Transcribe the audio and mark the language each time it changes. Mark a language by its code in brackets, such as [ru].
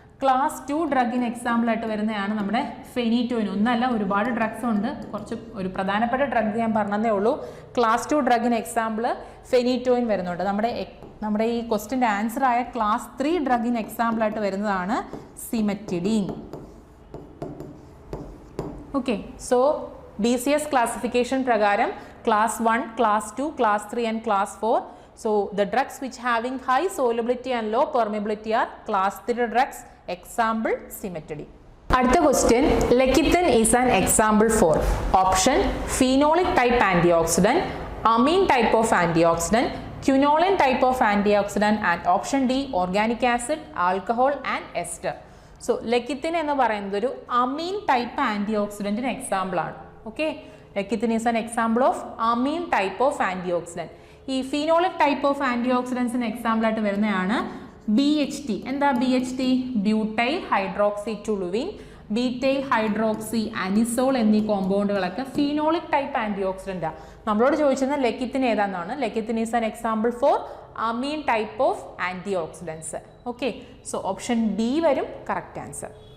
[ml] Class 2 ഡ്രഗിന് എക്സാമ്പിളായിട്ട് വരുന്നതാണ് നമ്മുടെ phenytoin. ഒന്നല്ല, ഒരുപാട് ഡ്രഗ്സ് ഉണ്ട്. കുറച്ച് ഒരു പ്രധാനപ്പെട്ട ഡ്രഗ് ഞാൻ പറഞ്ഞതേ ഉള്ളൂ. ക്ലാസ് 2 ഡ്രഗിന് എക്സാമ്പിൾ ഫെനിറ്റോയിൻ വരുന്നുണ്ട്. നമ്മുടെ ഈ ക്വസ്റ്റിൻ്റെ ആൻസർ ആയ ക്ലാസ് 3 ഡ്രഗിന് എക്സാമ്പിളായിട്ട് വരുന്നതാണ് സിമെറ്റിഡീൻ. [en] okay, so BCS classification [ml] പ്രകാരം [en] class 1, class 2, class 3 and class 4. So the drugs which having high solubility and low permeability are class 3 drugs. Example cimetidine. [ml] அடுத்த [en] question, lecithin is an example for option phenolic type antioxidant, amine type of antioxidant, quinoline type of antioxidant and option D organic acid, alcohol and ester. [ml] So lecithin എന്ന് പറയുന്നത് ഒരു amine type antioxidant example ആണ്. [en] Okay, lecithin is an example of amine type of antioxidant. [ml] ഈ phenolic type of antioxidants example ആയിട്ട് വരുന്നതാണ് BHT. എന്താ BHT? Butyl hydroxy ടുലുവിൻ, ബീറ്റൈൽ hydroxy anisole എന്നീ കോമ്പൗണ്ടുകളൊക്കെ phenolic type anti ഓക്സിഡൻ്റാണ്. നമ്മളോട് ചോദിച്ചിരുന്നത് ലെക്കിത്തിൻ ഏതാണെന്നാണ്. [en] Lecithin is an example for amine type of antioxidants. [ml] Okay, so option D വരും correct answer.